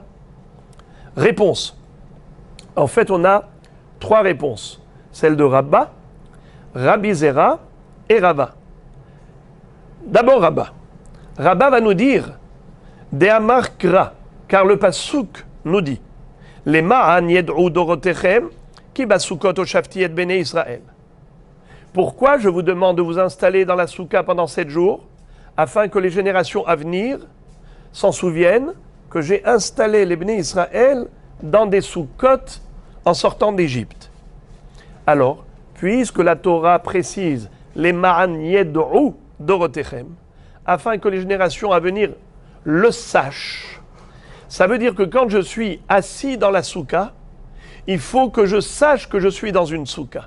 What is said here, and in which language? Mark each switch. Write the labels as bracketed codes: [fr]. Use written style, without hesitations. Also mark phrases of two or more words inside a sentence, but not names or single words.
[fr] Réponse. En fait, on a 3 réponses. Celle de Rabba, Rabbi Zera et Rava. D'abord Rabba. Rabba va nous dire [he] דאמר קרא, [fr] car le pasuk nous dit [he] למען ידעו דרתיכם כי בסכות הושבתי את בני ישראל. [fr] Pourquoi je vous demande de vous installer dans la souka pendant 7 jours, afin que les générations à venir s'en souviennent que j'ai installé les [he] בני ישראל [fr] dans des soukot en sortant d'Égypte. Alors, puisque la Torah précise [he] למען ידעו דרתיכם, [fr] afin que les générations à venir le sachent, ça veut dire que quand je suis assis dans la souka, il faut que je sache que je suis dans une souka.